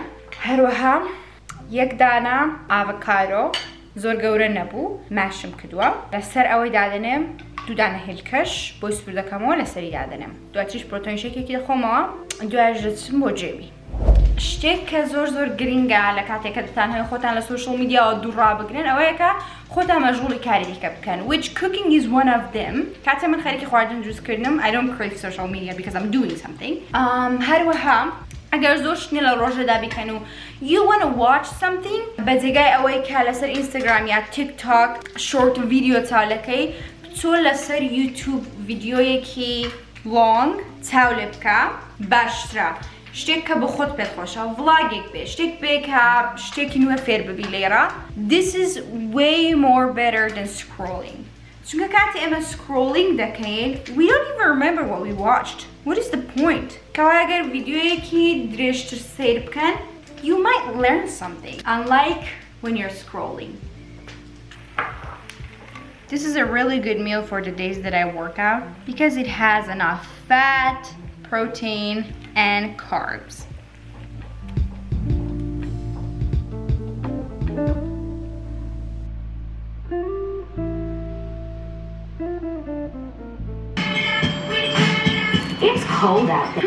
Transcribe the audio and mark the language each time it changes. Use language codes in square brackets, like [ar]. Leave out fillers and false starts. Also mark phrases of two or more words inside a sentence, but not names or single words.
[ckb] هەروەها یەک دانە ئاڤۆکادۆ زۆر گەورە نەبوو ماشم کردووە لەسەر ئەوەی دادەنێم 2 دانە هێلکەش بۆی سوور دەکەمەوە لەسەری دادەنێم. دواتریش پرۆتین شێکێکی دەخۆمەوە. دوایش دەچم بۆ جێمی. شتێک کە زۆر گرنگە لە کاتێککە دەتان هەیە خۆتان لە سۆشڵ میدیاوە دووڕابگرن ئەوەیە کە خۆتان مەشغوڵی کاری دیکە بکەن [en] which cooking is one of them. [ckb] کاتێ من خەریکی خواردن دروستکردنم [en] I don't crave social media because I'm doing something. [ckb] هەروەها ئەگەر زۆر شتێ لە ڕۆژەدا بیکەن و [en] you wanna watch something [ckb] بە جێگای ئەوەی کە لەسەر ئینستاگرام یا تیک تاک [en] short video [ckb] چاولەکەی بچۆ لەسەر یوتیوب ڤیدیۆیەکی لۆنگ چاو لێ بکە باشترە. شتێک کە بە خۆت پێت خۆشە ڤڵاگێک بێ شتێک بێ کە شتێکی نوێ فێر ببی لێرە. [en] This is way more better than scrolling. [ckb] چونکە کاتی ئێمە scrolling دەکەین [en] we don't even remember what we watched. What is the point? [ckb] کەوای ئەگەر ڤیدیۆیەکی درێژتر سیر بکەن [en] you might learn something unlike when you're scrolling. This is a really good meal for the days that I work out because it has enough fat, protein, and carbs. It's cold out there.